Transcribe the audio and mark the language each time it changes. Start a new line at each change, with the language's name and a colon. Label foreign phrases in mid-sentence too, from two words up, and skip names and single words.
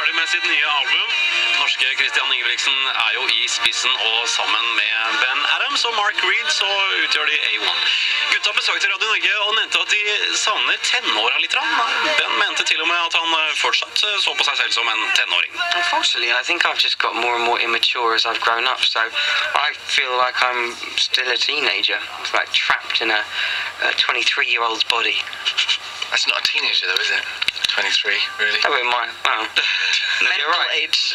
Norwegian: sitt nye album. Norske Christian Ingebrigtsen jo i spissen, og sammen med Ben Adams og Mark Reed så utgjør de A1. Gutta besøkte Radio Norge og nevnte at de savner tenåra litt. Ben mente til og med at han fortsatt så på seg selv som en tenåring.
English: Unfortunately, I think I've just got more and more immature as I've grown up, so I feel like I'm still a teenager, like trapped in a 23-year-old's body. That's not a teenager though, is it? 23, really? Oh, in my, well, Mental age.